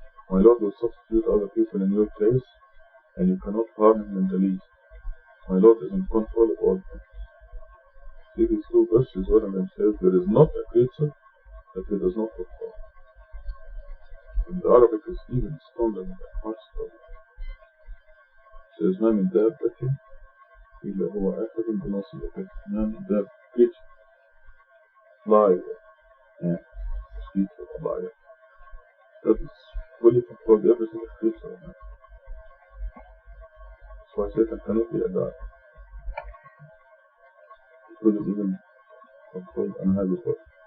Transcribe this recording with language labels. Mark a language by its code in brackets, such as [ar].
[en] My Lord will substitute other people in your place, and you cannot harm him in the least. My Lord is in control of all things. See these two verses, one of them says, there is not a creature that he does not control. In the Arabic is even stronger than that, much stronger. It says, [ar] ما من دابة إلا هو آخذ بناصيته. ما من دابة [en] creature, fly, mosquito, a lion, that is fully controlled every single creature. That's why Satan cannot be a God. He couldn't even control and have it work.